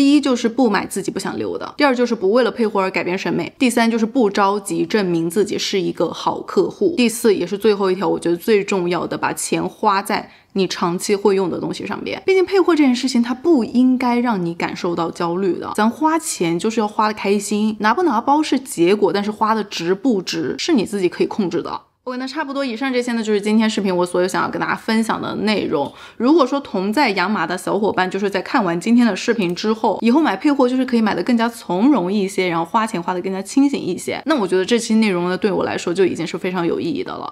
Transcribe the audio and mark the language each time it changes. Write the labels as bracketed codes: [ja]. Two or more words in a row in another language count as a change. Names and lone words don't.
[zh] 第一就是不買自己不想留的，第二就是不為了配貨而改變審美，第三就是不着急證明自己是一個好客戶，第四也是最後一條我覺得最重要的，把錢花在你長期會用的東西上邊。畢竟配貨這件事情它不應該讓你感受到焦慮的，咱花錢就是要花得開心，拿不拿包是結果，但是花的值不值是你自己可以控制的。OK， 那差不多以上這些呢就是今天視頻我所有想要跟大家分享的內容。如果說同在養馬的小夥伴就是在看完今天的視頻之後，以後買配貨就是可以買得更加從容一些，然後花錢花得更加清醒一些，那我覺得這期內容呢對我來說就已經是非常有意義的了。